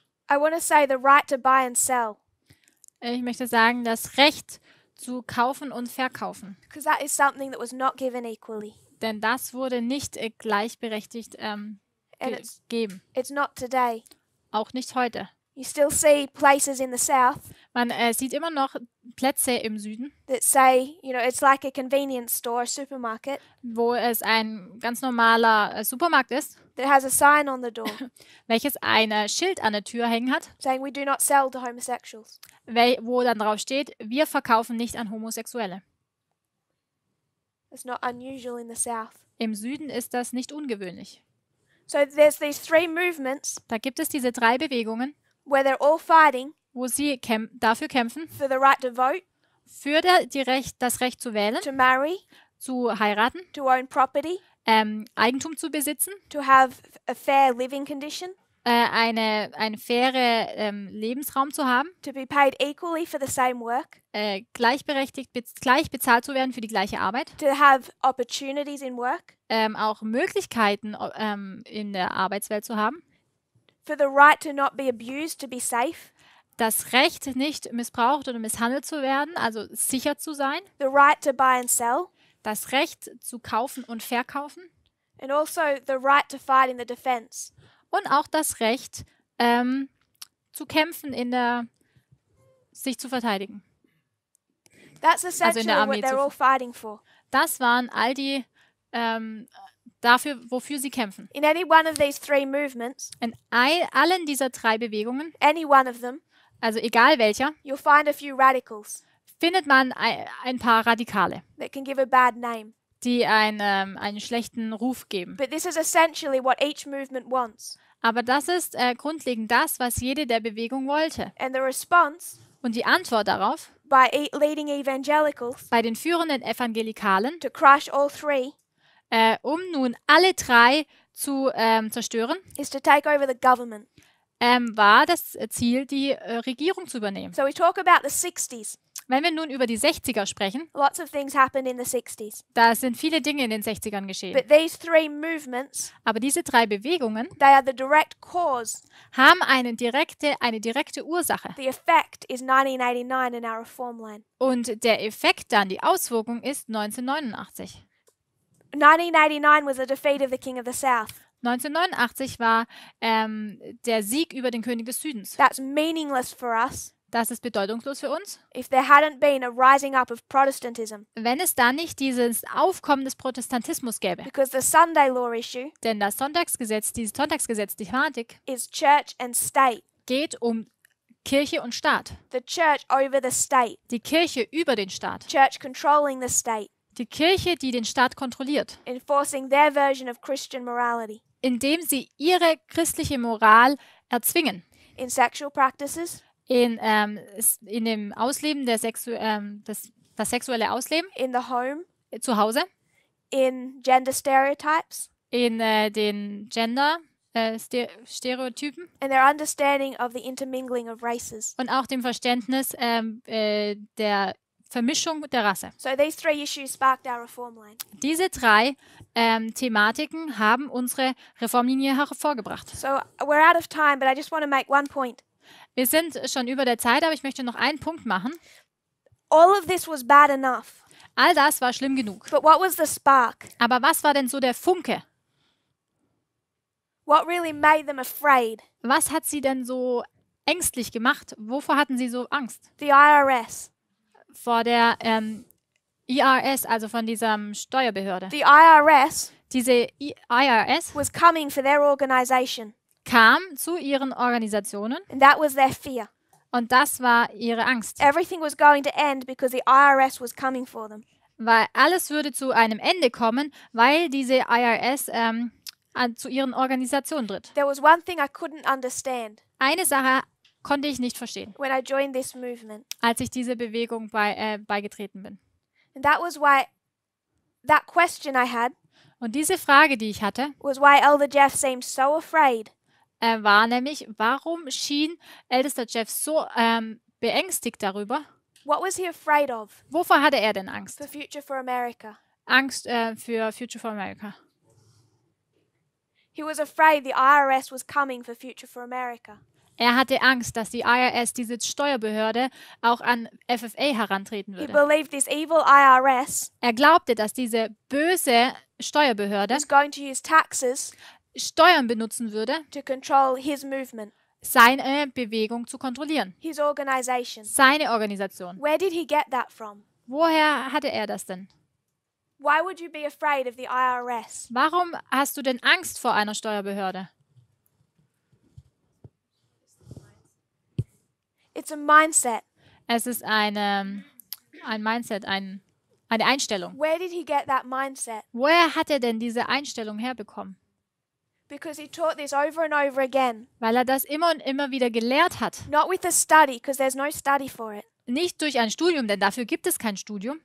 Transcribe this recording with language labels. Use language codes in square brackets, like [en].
[en] I want to say the right to buy and sell. [de] Ich möchte sagen, das Recht zu kaufen und verkaufen. [en] Because that is something that was not given equally. [de] Denn das wurde nicht gleichberechtigt gegeben. [en] It's not today. [de] Auch nicht heute. [en] You still see places in the south. [de] Man sieht immer noch Plätze im Süden, [en] that say, it's like a convenience store, a supermarket. [de] Wo es ein ganz normaler Supermarkt ist. [en] That has a sign on the door. [de] Welches ein Schild an der Tür hängen hat. [en] Saying we do not sell to homosexuals. [de] Wo dann drauf steht, wir verkaufen nicht an Homosexuelle. [en] It's not unusual in the south. [de] Im Süden ist das nicht ungewöhnlich. [en] So there's these 3 movements. [de] Da gibt es diese 3 Bewegungen. [en] Where they're all fighting. [de] Wo sie dafür kämpfen. [en] For the right to vote. [de] Für das Recht zu wählen. [en] To marry. [de] Zu heiraten. [en] To own property. [de] Eigentum zu besitzen. [en] To have a fair living condition. [de] Eine faire Lebensraum zu haben. [en] To be paid equally for the same work. [de] Gleich bezahlt zu werden für die gleiche Arbeit. [en] To have opportunities in work. [de] Auch Möglichkeiten in der Arbeitswelt zu haben. [en] For the right to not be abused, to be safe. [de] Das Recht, nicht missbraucht oder misshandelt zu werden, also sicher zu sein. [en] The right to buy and sell. [de] Das Recht zu kaufen und verkaufen. [en] And also the right to fight in the defense. [de] Und auch das Recht, zu kämpfen, sich zu verteidigen. [en] That's essentially what they're all fighting for. [de] Das waren all die dafür, wofür sie kämpfen. [en] In any one of these 3 movements, [de] in allen dieser 3 Bewegungen, [en] any one of them, [de] also egal welcher, [en] you'll find a few radicals. [de] Findet man ein paar Radikale, [en] that can give a bad name. [de] Die einen schlechten Ruf geben. [en] But this is essentially what each movement wants. [de] Aber das ist grundlegend das, was jede der Bewegung wollte. [en] And the response, [de] und die Antwort darauf, [en] by leading evangelicals, [de] bei den führenden Evangelikalen, [en] to crush all 3, [de] um nun alle 3 zu zerstören, [en] is to take over the government. [de] War das Ziel, die Regierung zu übernehmen. [en] So we talk about the 60s. [de] Wenn wir nun über die 60er sprechen, [en] lots of things happened in the 60s. [de] Da sind viele Dinge in den 60ern geschehen. [en] But these 3 movements, [de] aber diese 3 Bewegungen, [en] they are the direct cause. [de] Haben eine direkte Ursache. [en] The effect is 1989 in our reform line. [de] Und der Effekt dann, die Auswirkung ist 1989. [en] 1989 was the defeat of the King of the South. [de] 1989 war der Sieg über den König des Südens. [en] That's meaningless for us. [de] Das ist bedeutungslos für uns. [en] If there hadn't been a rising up of Protestantism. [de] Wenn es da nicht dieses Aufkommen des Protestantismus gäbe. [en] Because the Sunday law issue. [de] Denn das Sonntagsgesetz, die Thematik, [en] is church and state. [de] Geht um Kirche und Staat. [en] The church over the state. [de] Die Kirche über den Staat. [en] Church controlling the state. [de] Die Kirche, die den Staat kontrolliert. [en] Enforcing their version of Christian morality. [de] Indem sie ihre christliche Moral erzwingen. [en] In sexual practices. [de] In dem Ausleben das sexuelle Ausleben. [en] In the home. [de] Zu Hause. [en] In gender stereotypes. [de] In den Gender Stereotypen. [en] And their understanding of the intermingling of races. [de] Und auch dem Verständnis der Vermischung der Rasse. [en] So these three issues sparked our reform line. [de] Diese drei Thematiken haben unsere Reformlinie hervorgebracht. [en] So we're out of time, but I just want to make one point. [de] Wir sind schon über der Zeit, aber ich möchte noch einen Punkt machen. [en] All of this was bad enough. [de] All das war schlimm genug. [en] But what was the spark? [de] Aber was war denn so der Funke? [en] What really made them afraid? [de] Was hat sie denn so ängstlich gemacht? Wovor hatten sie so Angst? [en] The IRS. [de] Vor der IRS, also von dieser Steuerbehörde. [en] The IRS. [de] Diese IRS [en] was coming for their organization. [de] Kam zu ihren Organisationen. [en] And that was their fear. [de] Und das war ihre Angst. [en] Everything was going to end because the IRS was coming for them. [de] Weil alles würde zu einem Ende kommen, weil diese IRS zu ihren Organisationen tritt. [en] There was one thing I couldn't understand. [de] Eine Sache konnte ich nicht verstehen, [en] when I joined this movement. [de] Als ich dieser Bewegung beigetreten bin. [en] And that was why that question I had. [de] Und diese Frage, die ich hatte, [en] was why Elder Jeff seemed so afraid. [de] War nämlich, warum schien Ältester Jeff so beängstigt darüber? [en] What was he afraid of? [de] Wovor hatte er denn Angst? [en] For Future for America. [de] Angst für Future for America. [en] He was afraid the IRS was coming for Future for America. [de] Er hatte Angst, dass die IRS, diese Steuerbehörde, auch an FFA herantreten würde. [en] He believed this evil IRS [de] Er glaubte, dass diese böse Steuerbehörde [en] was going to use taxes [de] Steuern benutzen würde, [en] to control his movement. [de] Seine Bewegung zu kontrollieren. [en] His organization. [de] Seine Organisation. [en] Where did he get that from? [de] Woher hatte er das denn? [en] Why would you be afraid of the IRS? [de] Warum hast du denn Angst vor einer Steuerbehörde? [en] It's a mindset. [de] Es ist ein Mindset, eine Einstellung. [en] Where did he get that mindset? [de] Woher hat er denn diese Einstellung herbekommen? [en] Because he taught this over and over again. [de] Weil er das immer und immer wieder gelehrt hat. [en] Not with a study, because there's no study for it. [de] Nicht durch ein Studium, denn dafür gibt es kein Studium.